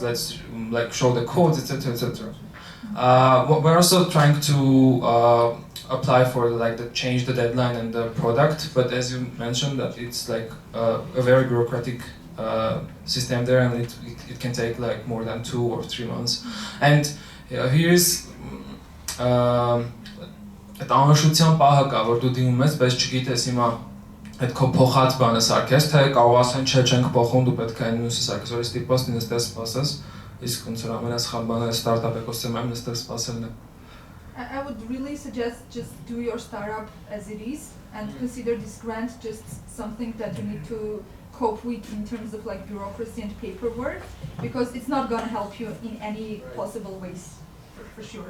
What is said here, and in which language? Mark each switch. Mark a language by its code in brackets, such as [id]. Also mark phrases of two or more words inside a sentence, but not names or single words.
[en] Let's like show the codes, etc., etc. We're also trying to apply for like change the deadline and the product, but as you mentioned, that it's like a very bureaucratic system there, and it can take like more than 2 or 3 months. And here's [hy] այդ անհրաժեշտության պահը կա, որ դու դիմում ես, բայց չգիտես հիմա այդ քո փոխած բանը սարքես, թե կարող ասեն չէ, չենք փոխում, դու պետք է այն մյուսը սարքես, որ ստիպված նստես սպասես, իսկ ոնց որ ամենասխալ բանը ստարտափ էկոսիստեմում նստես սպասելն է։ [en] I would really suggest just do your startup as it is and consider this grant just something that you need to cope with in terms of like bureaucracy and paperwork, because it's not going to help you in any possible ways, for sure.